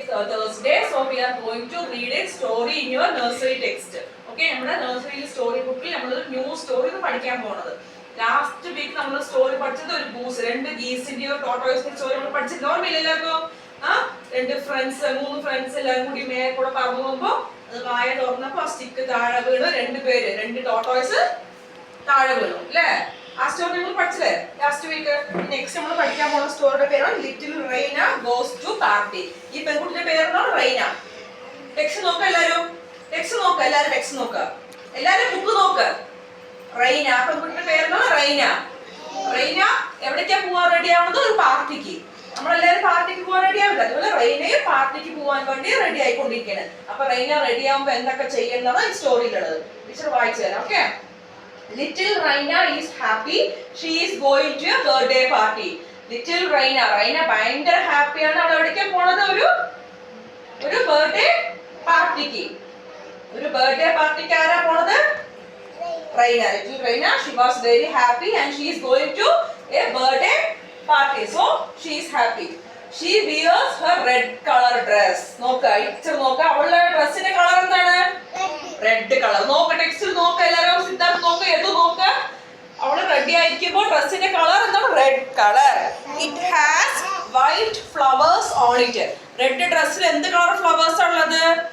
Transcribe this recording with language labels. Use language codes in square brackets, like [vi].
[en] Thursday, so we are going to read a story in your nursery text. [ml] Okay, നമ്മുടെ nursery story book ൽ നമ്മൾ ഒരു new story പഠിക്കാൻ പോകുന്നത്. Last week നമ്മൾ സ്റ്റോറി പഠിച്ചത് ഒരു ഗൂസ്, രണ്ട് ഗീസിന്റെയോ ടോട്ടോയ്സിന്റെയോ സ്റ്റോറി നമ്മൾ പഠിച്ചിട്ട് ഓർമ്മയില്ല എല്ലാവർക്കും? രണ്ട് മൂന്ന് ഫ്രണ്ട്സ് എല്ലാവരും കൂടി മേലെ കൂടെ പറന്നു പോകുമ്പോൾ അത് വായ തുറന്നപ്പോ സ്റ്റിക്ക് താഴെ വീണ് രണ്ട് ടോട്ടോയ്സ് താഴെ വീണു അല്ലേ? ആ സ്റ്റോറി നമ്മൾ പഠിച്ചില്ലേ ലാസ്റ്റ് വീക്ക്? നെക്സ്റ്റ് നമ്മൾ പഠിക്കാൻ പോകുന്ന സ്റ്റോറിയുടെ പേരാണ് little Rhine goes to party. ഈ പെൺകുട്ടിയുടെ പേരാണ് റൈന. ടെക്സ്റ്റ് നോക്ക എല്ലാരും, ടെക്സ്റ്റ് നോക്ക എല്ലാരും ബുക്ക് നോക്ക്. റൈന, പെൺകുട്ടിയുടെ പേരാണ് റൈന. റൈന എവിടേക്കാ പോവാൻ റെഡി ആവുന്നത്? ഒരു പാർട്ടിക്ക്. നമ്മളെല്ലാരും പാർട്ടിക്ക് പോകാൻ റെഡി ആവില്ല, അതുപോലെ റൈനയും പാർട്ടിക്ക് പോകാൻ വേണ്ടി റെഡി ആയിക്കൊണ്ടിരിക്കുകയാണ്. അപ്പൊ റൈന റെഡി ആവുമ്പോ എന്തൊക്കെ ചെയ്യുന്നതാണ് ഈ സ്റ്റോറിയിലുള്ളത്. ടീച്ചർ വായിച്ചു തരാം. Okay. [en] Little Raina is happy. She is going to a birthday party. [ml] Little Raina ഭയങ്കര ഹാപ്പിയാണ്. അവൾ എവിടേക്കാ പോണത്? ഒരു ബർത്ത്ഡേ പാർട്ടിക്ക്. ഒരു ബർത്ത്ഡേ പാർട്ടിക്ക് ആരാ പോണത്? Raina. [en] Little Raina, she was very happy and she is going to a birthday party. So she is happy. She wears her red color dress. [ml] നോക്ക, ഇച്ചർ നോക്ക, അവളുടെ ഡ്രസ്സിന്റെ കളർ എന്താണ്? Red colour. നോക്ക, ടെക്സ്റ്റിൽ നോക്ക എല്ലാവരും. സിദ്ധാർത്ഥ് നോക്ക, എതു നോക്ക. അവള് റെഡി ആയിരിക്കുമ്പോൾ ഡ്രസ്സിന്റെ കളർ എന്താണ്? Red colour. [en] It has white flowers on it. [ml] Red ഡ്രസ്സിൽ എന്ത് കളർ ഫ്ലവേഴ്സ് ആണുള്ളത്?